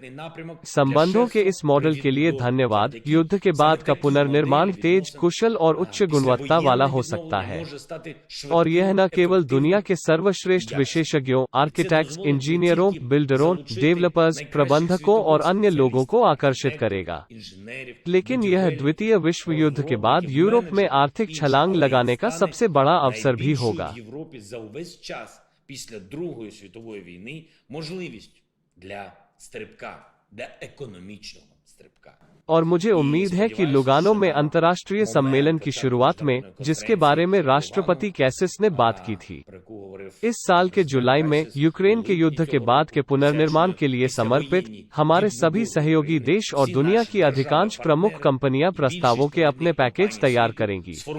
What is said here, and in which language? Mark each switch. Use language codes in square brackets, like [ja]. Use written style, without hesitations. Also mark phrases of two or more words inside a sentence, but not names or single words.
[hi] संबंधों के इस मॉडल के लिए धन्यवाद। युद्ध के बाद का पुनर्निर्माण तेज, कुशल और उच्च गुणवत्ता वाला हो सकता है, और यह न केवल दुनिया के सर्वश्रेष्ठ विशेषज्ञों, आर्किटेक्ट्स, इंजीनियरों, बिल्डरों, डेवलपर्स, प्रबंधकों और अन्य लोगों को आकर्षित करेगा, लेकिन यह द्वितीय विश्व युद्ध के बाद यूरोप में आर्थिक छलांग लगाने का सबसे बड़ा अवसर भी होगा। [uk] Європі за увесь час після Другої світової війни можливість для стрибка, для економічного стрибка. [hi] और मुझे उम्मीद है कि लुगानो में अंतर्राष्ट्रीय सम्मेलन की शुरुआत में, जिसके बारे में राष्ट्रपति कैसिस ने बात की थी, इस साल के जुलाई में यूक्रेन के युद्ध के बाद के पुनर्निर्माण के लिए समर्पित हमारे सभी सहयोगी देश और दुनिया की अधिकांश प्रमुख कंपनियां प्रस्तावों के अपने पैकेज तैयार करेंगी।